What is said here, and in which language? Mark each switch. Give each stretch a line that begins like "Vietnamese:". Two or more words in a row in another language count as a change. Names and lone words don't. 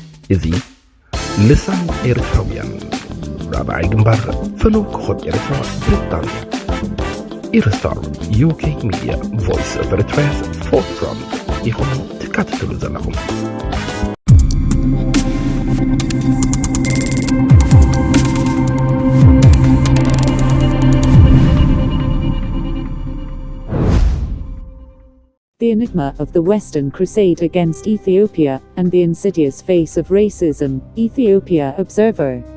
Tigrinya: እዚ ልሳን ኤርትራውያን ራብዓይ ግንባር ፈነው ክኾብ ኤርትራ ብሪጣንያ EriStaruk UK Media Voice of Eritrea's Forefront ኢኹም ትካትትሉ ዘለኹም።
English: The enigma of the Western crusade against Ethiopia and the insidious face of racism, Ethiopia Observer.